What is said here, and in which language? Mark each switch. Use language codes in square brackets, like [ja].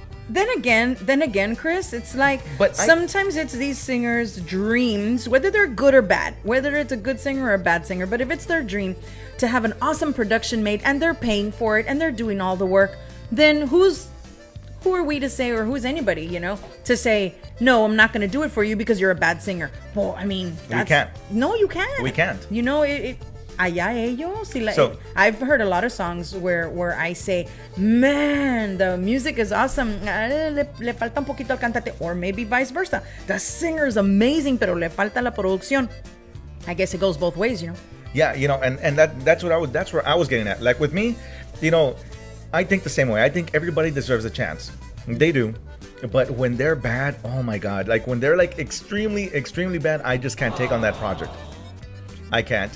[en] Then again, Chris, it's like sometimes it's these singers' dreams, whether they're good or bad, whether it's a good singer or a bad singer, but if it's their dream to have an awesome production made and they're paying for it and they're doing all the work, then who are we to say, or who's anybody, to say, no, I'm not going to do it for you because you're a bad singer. Well, I mean, we can't. No, you can't. We can't. [es] Allá ellos. [en] So, I've heard a lot of songs where I say, man, the music is awesome. [es] Le falta un poquito al cantante, or maybe vice versa. [en] The singer is amazing, pero le falta la producción. I guess it goes both ways, Yeah, and that's where I was getting at. Like with me, I think the same way. I think everybody deserves a chance. They do. But when they're bad, oh my God. Like when they're like extremely, extremely bad, I just can't take on that project. I can't.